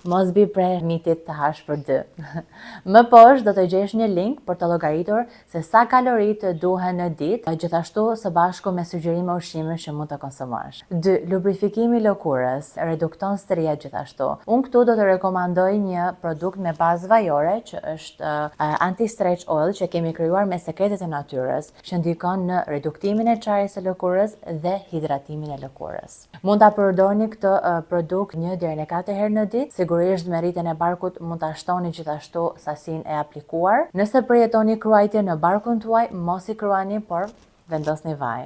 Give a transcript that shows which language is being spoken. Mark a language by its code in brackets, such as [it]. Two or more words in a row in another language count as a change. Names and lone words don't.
[sq] Mos bi prej mitit të hash për 2. Më poshtë do të gjesh një link për të llogaritur se sa kalori të duhen në ditë, gjithashtu së bashku me sugjerime ushqimesh që mund të konsumosh. 2. Lubrifikimi i lëkurës redukton strijat gjithashtu. Unë këtu do të rekomandoj një produkt me bazë vajore që është [en] anti-stretch oil [sq] që kemi krijuar me sekretet e natyrës, që ndikon në reduktimin e çarjes së lëkurës dhe hidratimin e lëkurës. Mund ta përdorni këtë produkt 1 deri në 4 herë në ditë. Sigurisht me rritjen e barkut mund ta shtoni gjithashtu sasinë e aplikuar. Nëse përjetoni kruajtje në barkun tuaj, mos i kruani, por vendosni vajin.